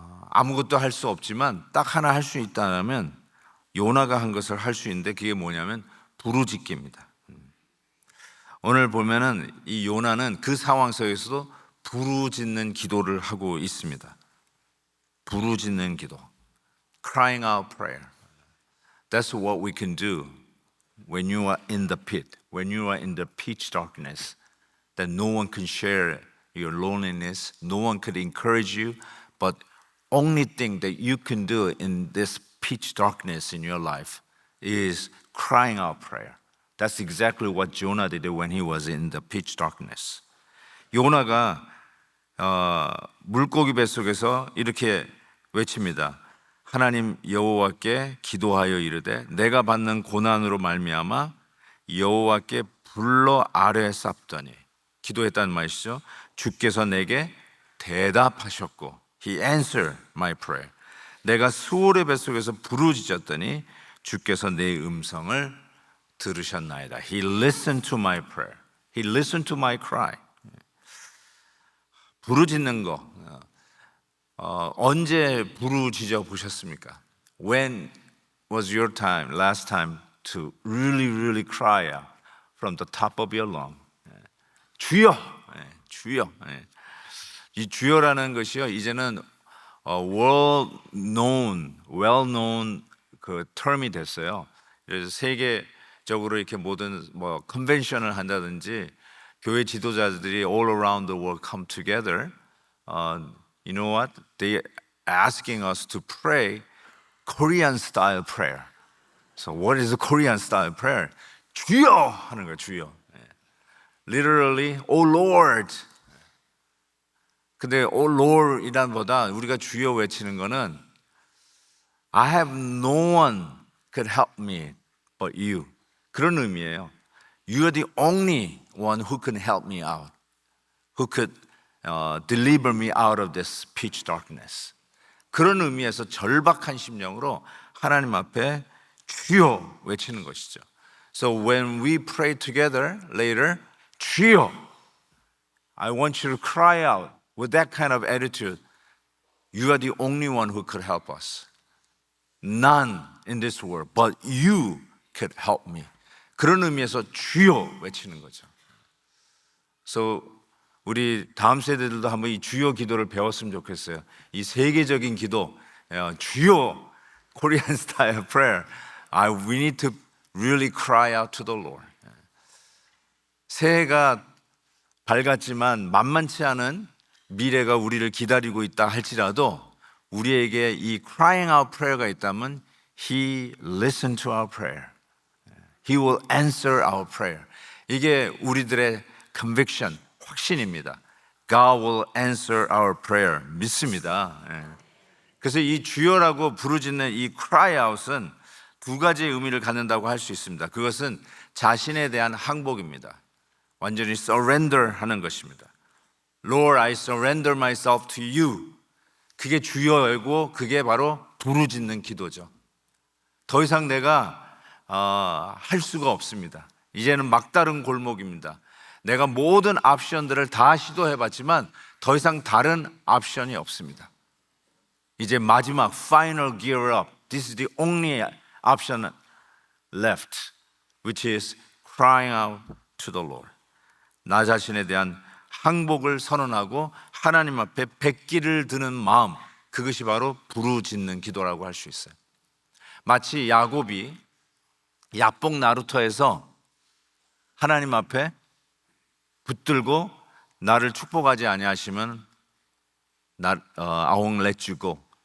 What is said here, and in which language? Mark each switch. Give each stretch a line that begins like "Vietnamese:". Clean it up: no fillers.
Korean: 아무것도 할 수 없지만 딱 하나 할 수 있다면 요나가 한 것을 할 수 있는데, 그게 뭐냐면 부르짖기입니다. 오늘 보면은 이 요나는 그 상황 속에서도 부르짖는 기도를 하고 있습니다. 부르짖는 기도,
English: crying out prayer. That's what we can do when you are in the pit, when you are in the pitch darkness, that no one can share your loneliness, no one could encourage you, but only thing that you can do in this pitch darkness in your life is crying out prayer. That's exactly what Jonah did when he was in the pitch darkness.
Korean: 요나가 물고기 뱃속에서 이렇게 외칩니다. 하나님 여호와께 기도하여 이르되 내가 받는 고난으로 말미암아 여호와께 불러 아뢰 쌉더니, 기도했다는 말이죠. 주께서 내게 대답하셨고,
English: He answered my prayer.
Korean: 내가 수월의 뱃속에서 부르짖었더니 주께서 내 음성을 들으셨나이다.
English: He listened to my prayer. He listened to my cry.
Korean: 부르짖는 거, 언제 부르짖어 보셨습니까?
English: When was your time, last time to really cry out from the top of your lung?
Korean: 주여, 주여. 이 주여라는 것이요, 이제는 well known 그 term이 됐어요. 그래서 세계적으로 이렇게 모든 컨벤션을 한다든지 교회 지도자들이
English: all around the world come together. You know what? They asking us to pray Korean style prayer. So what is a Korean style prayer?
Korean: 주여 하는 거예요, 주여.
English: Literally, oh Lord.
Korean: 근데 oh Lord 이란 보다 우리가 주여 외치는 거는
English: I have no one could help me but you.
Korean: 그런 의미예요.
English: You are the only one who can help me out. Who could deliver me out of this pitch darkness.
Korean: 그런 의미에서 절박한 심령으로 하나님 앞에 주여 외치는 것이죠.
English: So when we pray together later, 주여, I want you to cry out with that kind of attitude. You are the only one who could help us. None in this world, but you could help me.
Korean: 그런 의미에서 주여 외치는 거죠. So 우리 다음 세대들도 한번 이 주여 기도를 배웠으면 좋겠어요. 이 세계적인 기도, 주여, Korean style prayer.
English: We need to really cry out to the Lord.
Korean: 새해가 밝았지만 만만치 않은 미래가 우리를 기다리고 있다 할지라도 우리에게 이 crying out prayer가 있다면
English: He listened to our prayer. He will answer our prayer.
Korean: 이게 우리들의 conviction, 확신입니다.
English: God will answer our prayer.
Korean: 믿습니다. 그래서 이 주여라고 부르짖는 이 cry out은 두 가지의 의미를 갖는다고 할 수 있습니다. 그것은 자신에 대한 항복입니다. 완전히 surrender 하는 것입니다.
English: Lord, I surrender myself to you.
Korean: 그게 주여이고 그게 바로 부르짖는 기도죠. 더 이상 내가 할 수가 없습니다. 이제는 막다른 골목입니다. 내가 모든 옵션들을 다 시도해봤지만 더 이상 다른 옵션이 없습니다. 이제 마지막
English: final gear up. This is the only option left, which is crying out to the Lord.
Korean: 나 자신에 대한 항복을 선언하고 하나님 앞에 백기를 드는 마음, 그것이 바로 부르짖는 기도라고 할 수 있어요. 마치 야곱이 야복 나루터에서 하나님 앞에 붙들고 나를 축복하지 아니하시면
English: I won't let you go.